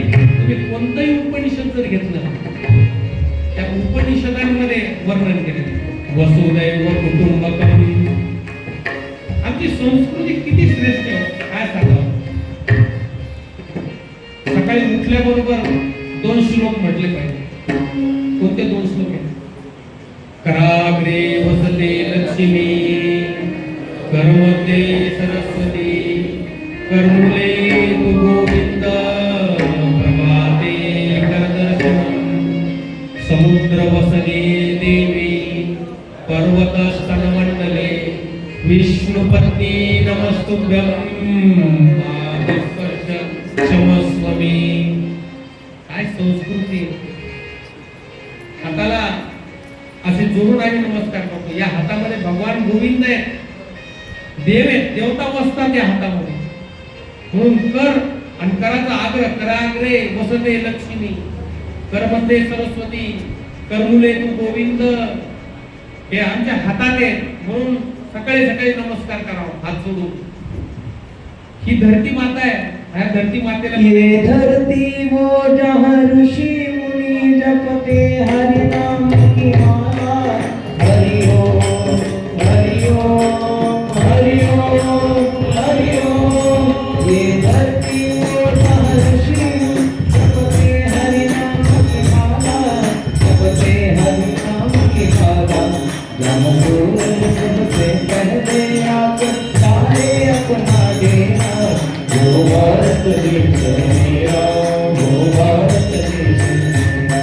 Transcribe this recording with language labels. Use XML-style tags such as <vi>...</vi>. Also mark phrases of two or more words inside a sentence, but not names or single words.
<mr>तुम्ही कोणतंही उपनिषद जर घेतलं त्या उपनिषदांमध्ये वर्णन केलेलं.</mr> <sa>वसुदैव कुटुंबकम.</sa> <mr>आमची संस्कृती किती श्रेष्ठ आहे काय सांगावं. सकाळी उठल्याबरोबर 2 श्लोक म्हटले पाहिजे. कोणते 2 श्लोक आहेत?</mr> <sa>कराग्रे वसते लक्ष्मी, कर्मते सरस्वती, कर्मुले तु गोविंद, प्रभाते करदर्शनम, समुद्रवसने देवी, पर्वतस्तनमण्डले, विष्णुपत्नी नमस्तुभ्यं, पादस्पर्श क्षमस्व मे.</sa> <mr>काय संस्कृती. हाताला असे जोडून आम्ही नमस्कार करतो. या हातामध्ये भगवान गोविंद आहेत, देव आहेत, देवता बसतात या हातामध्ये. म्हणून कर आणि कराचा आग्रह.</mr> <sa>कराग्रे वसते लक्ष्मी, करमध्ये सरस्वती, कर्मुले तू गोविंद.</sa> <mr>हे आमच्या हातात आहे. म्हणून सकाळी सकाळी नमस्कार करावा हात जोडून. ही धरती माता आहे. ह्या धरती मातेला</mr> <hi>ये धरती वो जहाँ ऋषि मुनि जपते हरि नाम की माला. हरि ओम हरि ओम हरि ओम हरि ओम. ये धरती वो जहाँ ऋषि मुनि जपते हरि नाम की माला, जपते हरि नाम की माला. जहाँ सूरज सबसे पहले आकर सारे अपना देना. वो भारत देश मेरा, वो भारत देश मेरा.</hi>